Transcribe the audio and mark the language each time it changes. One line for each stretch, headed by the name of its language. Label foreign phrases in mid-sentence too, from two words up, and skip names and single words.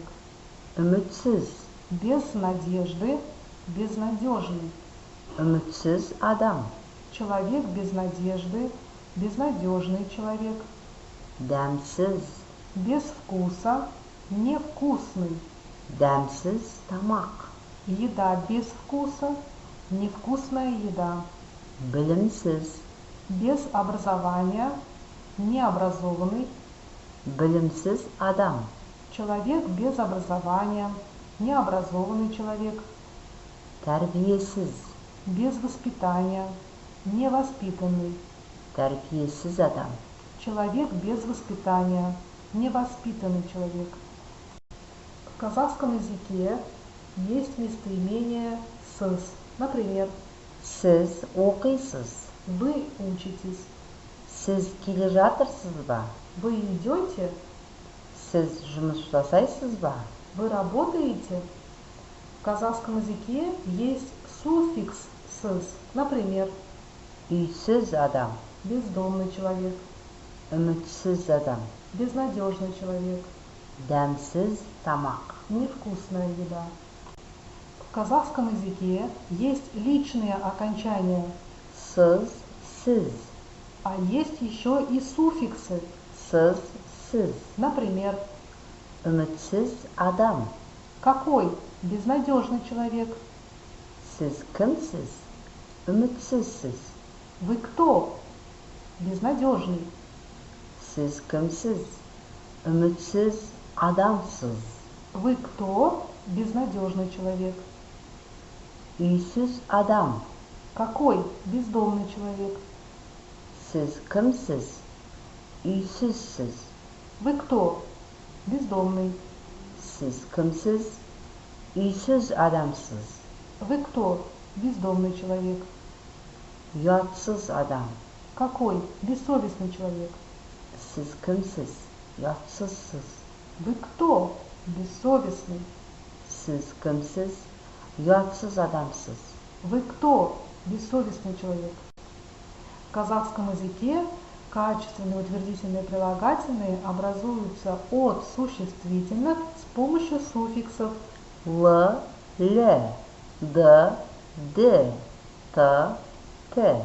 Kazakh: Үмітсіз,
Russian: без надежды, безнадежный,
Kazakh: үмітсіз адам.
Russian: человек без надежды, безнадежный человек,
Kazakh: Дәмсіз,
Russian: без вкуса, невкусный,
Kazakh: дәмсіз тамақ.
Russian: еда без вкуса, невкусная еда,
Kazakh: Білімсіз,
Russian: без образования, необразованный,
Kazakh: білімсіз адам.
Russian: человек без образования, необразованный человек,
Kazakh: Тәрбиесіз,
Russian: без воспитания, невоспитанный,
Kazakh: тәрбиесіз адам.
Russian: человек без воспитания, невоспитанный человек. В казахском языке есть местоимение «сыз». Например,
Kazakh: Сіз оқисыз,
Russian: вы учитесь,
Kazakh: сіз келе жатырсыз ба?
Russian: вы идете,
Kazakh: Сіз жұмыс жасайсыз ба?
Russian: вы работаете. В казахском языке есть суффикс «сыз». Например,
Kazakh: Үйсіз адам,
Russian: бездомный человек,
Kazakh: үмітсіз адам.
Russian: безнадежный человек,
Kazakh: Дәмсіз тамақ.
Russian: невкусная еда. В казахском языке есть личные окончания,
Kazakh: Сыз, сіз,
Russian: а есть еще и суффиксы.
Kazakh: сыз, сіз.
Russian: Например,
Kazakh: Үмітсіз адам.
Russian: какой безнадежный человек,
Kazakh: Сіз кімсіз? Үмітсізсіз.
Russian: вы кто безнадежный,
Kazakh: Сіз кімсіз? Үмітсіз адамсыз.
Russian: вы кто безнадежный человек,
Kazakh: Үйсіз адам.
Russian: какой бездомный человек,
Kazakh: Сіз кімсіз? Үйсізсіз.
Russian: вы кто бездомный,
Kazakh: Сіз кімсіз? Үйсіз адамсыз.
Russian: вы кто бездомный человек,
Kazakh: Ұятсыз адам.
Russian: какой бессовестный человек,
Kazakh: Сіз кімсіз? Ұятсызсыз.
Russian: вы кто бессовестный,
Kazakh: Сіз кімсіз? Ұятсыз адамсыз.
Russian: вы кто бессовестный человек. В казахском языке качественные утвердительные прилагательные образуются от существительных с помощью суффиксов Л, Л, Д, Д, Т, Т.